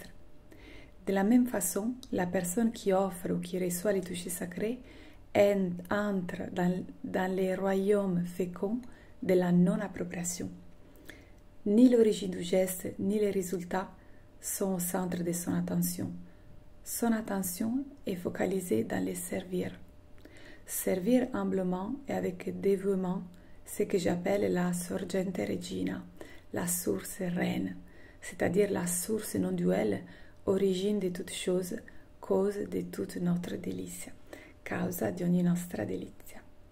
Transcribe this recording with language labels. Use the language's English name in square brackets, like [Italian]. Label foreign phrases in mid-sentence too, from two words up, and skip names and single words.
[French] De la même façon, la personne qui offre ou qui reçoit les touchés sacrés entre dans les royaumes féconds de la non-appropriation. Ni l'origine du geste, ni les résultats sont au centre de son attention. Son attention est focalisée dans le servir. Servir humblement et avec dévouement ce que j'appelle la [Italian] sorgente regina, [French] la source reine, c'est-à-dire la source non duelle, origine de toute chose, cause de toute notre delizia, [Italian] causa di ogni nostra delizia.